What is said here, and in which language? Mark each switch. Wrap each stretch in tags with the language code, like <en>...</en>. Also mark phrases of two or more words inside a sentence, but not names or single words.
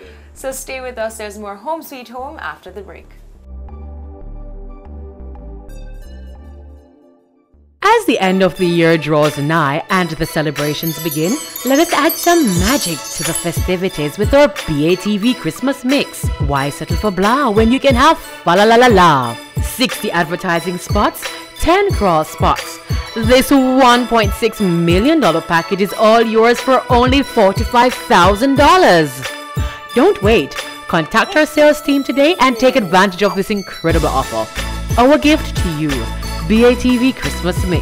<en>So stay with us, there's more Home Sweet Home after the break. As the end of the year draws nigh and the celebrations begin, let us add some magic to the festivities with our BATV Christmas mix. Why settle for blah when you can have fa la la la la? 60 advertising spots, 10 cross spots. This $1.6 million package is all yours for only $45,000. Don't wait. Contact our sales team today and take advantage of this incredible offer. Our gift to you. BATV Christmas Mix.</en>